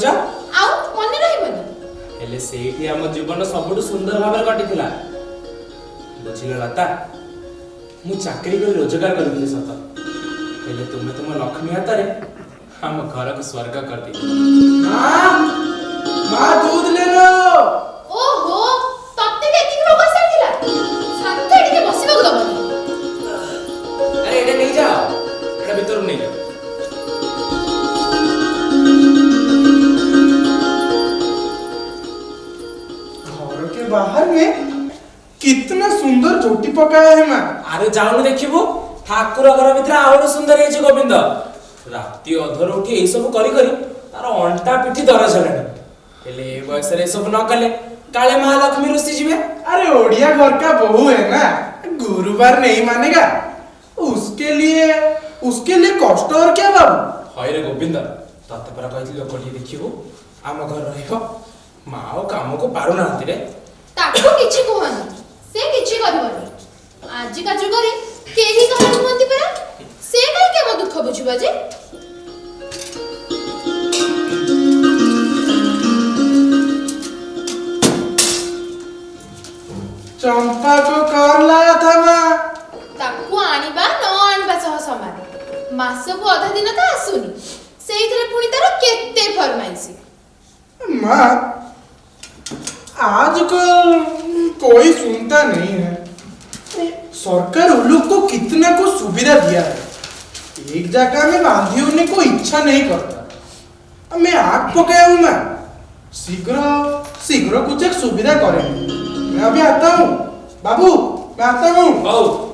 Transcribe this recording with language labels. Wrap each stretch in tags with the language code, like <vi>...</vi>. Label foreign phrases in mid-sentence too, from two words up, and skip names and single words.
<or>ଆଉ ମନେ ରହିବନି? ହେଲେ ସେଇଠି ଆମ ଜୀବନ ସବୁଠୁ ସୁନ୍ଦର ଭାବରେ କଟିଥିଲା। ବୁଝିଲ ଲତା, ମୁଁ ଚାକିରି କରି ରୋଜଗାର କରୁଥିଲି ସତ, ହେଲେ ତୁମେ ତୁମ ଲକ୍ଷ୍ମୀ ହାତରେ ଆମ ଘରକୁ ସ୍ୱର୍ଗ କରିଦେଇଛ।</or> <hi>ମା दूध ले लो।</hi> <or>ଓହୋ ତତେ କେତିକି ରୋଗ ଆସିଥିଲା? ଶାନ୍ତ ଟିକେ ବସିବାକୁ ଦବନି। ଆରେ ଏଇଟା ନେଇଯାଅ, ଏଇଟା ଭିତରକୁ ନେଇଯାଅ।</or> <hi>घर के बाहर में कितना सुंदर झोटी पकाया है माँ।</hi> <or>ଆରେ ଯାଉନୁ ଦେଖିବୁ, ଠାକୁର ଘର ଭିତରେ ଆହୁରି ସୁନ୍ଦର ହେଇଛି ଗୋବିନ୍ଦ। ରାତି ଅଧରୁ ଉଠି ଏଇ ସବୁ କରି କରି ତାର ଅଣ୍ଟା ପିଠି ଦରଜ ହେଲାଣି। ହେଲେ ଏ ବୟସରେ ଏସବୁ ନ କଲେ କାଳେ ମହାଲକ୍ଷ୍ମୀ ରୁଷି ଯିବେ।</or> <hi>अरे ओडिया घर का बहू है ना, गुरुवार नहीं मानेगा। उसके लिए कष्ट और क्या बाबू।</hi> <or>ହଇରେ ଗୋବିନ୍ଦ, ତତେ ପରା କହିଥିଲି ଲୋକଟିଏ ଦେଖିବୁ ଆମ ଘର ରହିବ। ମା ଆଉ କାମକୁ ପାରୁନାହାନ୍ତି ରେ। ତାକୁ କିଛି କୁହନି, ସେ କିଛି କରିବନି। ଆଜିକା ଯୁଗରେ କେହି କାହାର ନୁହନ୍ତି ପରା। ସେ କାହିଁକି ଆମ ଦୁଃଖ ବୁଝିବ ଯେ?</or> <hi>चंपा को कर लाया था माँ।</hi> <or>ତାକୁ ଆଣିବା ନ ଆଣିବା ସହ ସମାନ। ମାସକୁ ଅଧା ଦିନ ତ ଆସୁନି, ସେଇଥିରେ ପୁଣି ତାର କେତେ ଫରମାଇସି।</or> <hi>माँ आजकल कोई सुनता नहीं है। सरकार उन लोग को कितना को सुविधा दिया है, एक जगह में बांधी होने को इच्छा नहीं करता। मैं आग पकाया हूँ माँ, शीघ्र शीघ्र कुछ एक सुविधा करेंगे। मैं अभी आता हूँ बाबू, मैं आता हूँ।</hi> <or>ହଉ</or>